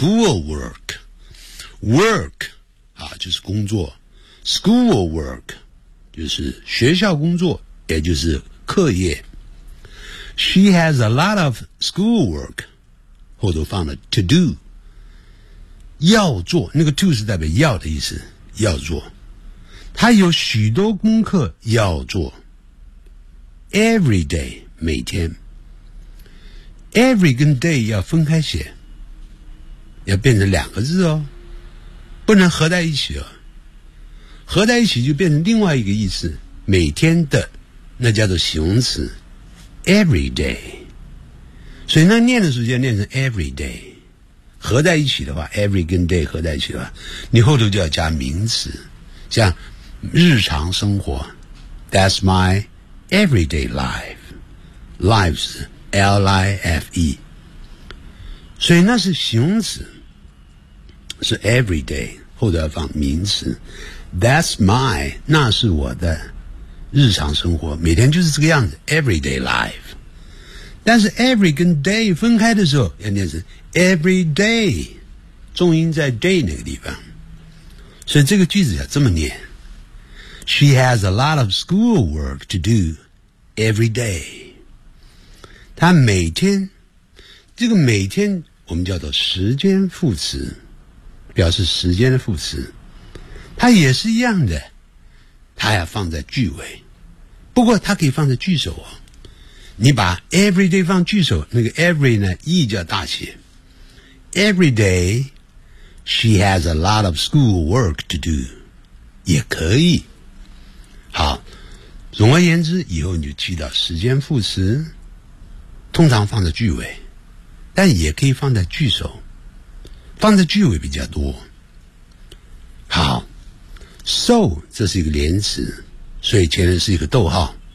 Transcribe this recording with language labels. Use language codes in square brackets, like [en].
[zh] work 就是工作， school work 就是学校工作也就是课业， [en] she has a lot of school work， [zh] 后头放了 to do， 要做，那个 to 是代表要的意思，要做，他有许多功课要做。 [en] Every day, [zh] 每天。 Every 跟 day 要分开写，要变成两个字哦，不能合在一起哦。合在一起就变成另外一个意思，每天的，那叫做形容词 ，every day。所以那念的时候就要念成 every day， 合在一起的话 ，every 跟 day 合在一起的话，你后头就要加名词，像日常生活 ， [en] That's my everyday life， [zh] lives L-I-F-E， 所以那是形容词，是 every day， 后头要放名词。 That's my， 那是我的日常生活，每天就是这个样子 ，everyday life。但是 every 跟 day 分开的时候，要念成 every day， 重音在 day 那个地方。所以这个句子要这么念 [en] ：She has a lot of school work to do every day。 [zh] 她每天，这个每天我们叫做时间副词，表示时间的副词。它也是一样的，它要放在句尾，不过它可以放在句首哦。你把 every day 放句首，那个 every 呢 ，e 叫大写。 [en] Every day, she has a lot of school work to do， [zh] 也可以。好，总而言之，以后你就记到时间副词，通常放在句尾，但也可以放在句首，放在句尾比较多。好。 So 这是一个连词，所以前面是一个逗号。